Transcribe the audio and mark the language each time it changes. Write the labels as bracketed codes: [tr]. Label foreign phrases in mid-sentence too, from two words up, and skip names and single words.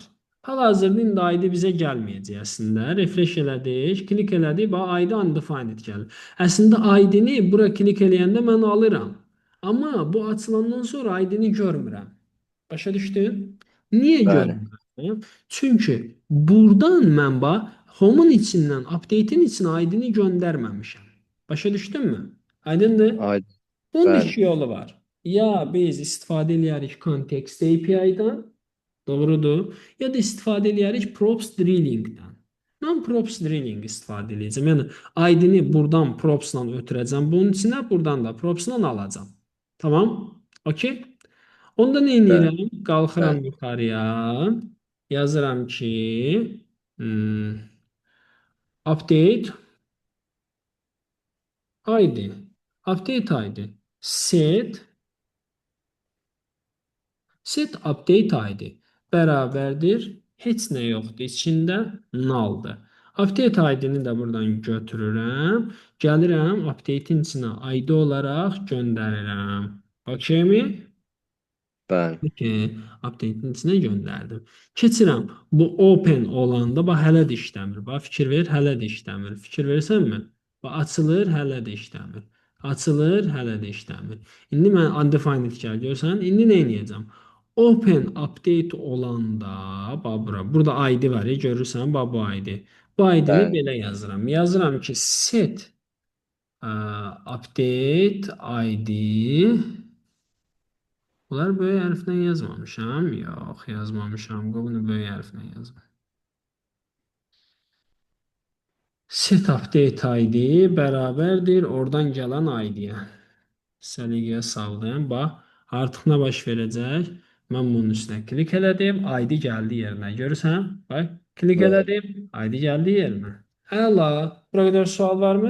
[az] Hal-hazırda indi ID bizə gəlməyəcək əslində. Refresh elədik, klik elədik, bax ID undefined gəlir. Əslində ID-ni bura klik eləyəndə mən alıram. Amma bu açılandan sonra ID-ni görmürəm. Başa düşdün? Niyə Bəli, görmürəm? Çünki burdan mən bax home-un içindən, update-in içinə ID-ni göndərməmişəm. Başa düşdünmü? Aydındır? aydın. Bunun Bəli, iki yolu var. Ya biz istifadə eləyərik [en] context API- [az] dan, doğrudur, ya da istifadə eləyərik [en] props drilling- [az] dən. Mən [en] props drilling [az] istifadə edəcəm. Yəni ID-ni buradan props-la ötürəcəm bunun içinə, buradan da props-la alacağam. Tamam? Okay? Onda nə bəli, edirəm? Qalxıram bəli. yuxarıya. Yazıram ki, [en] update ID. Update ID. Set update ID bərabərdir. [az] Heç nə yoxdur. İçində nulldır. [en] Update ID- [az] ni də buradan götürürəm. Gəlirəm update-in içinə ID olaraq göndərirəm. Okeymi? Bəli, Ki, update-in içinə göndərdim. Keçirəm. Bu open olanda bax hələ də işləmir. Bax fikir ver, hələ də işləmir. Fikir versənmi? Bax açılır, hələ də işləmir. Açılır, hələ də işləmir. İndi mən undefined gəl görsən, indi nə edəcəm? [en] Open update [az] olanda bax bura, burada ID var, görürsən, bax bu ID. Bu ID-ni bəli. belə yazıram. Yazıram ki, [en] set update ID [az] Bunlar böyük hərflə yazmamışam. Yox, yazmamışam. Bunu böyük hərflə yazdım. [en] Set update ID [az] bərabərdir oradan gələn ID-yə. Səliqəyə saldım. Bax, artıq nə baş verəcək? Mən bunun üstünə klik elədim. ID gəldi yerinə. Görürsən? Bax, klik Bəli. elədim. ID gəldi yerinə. Əla. Bura qədər sual varmı?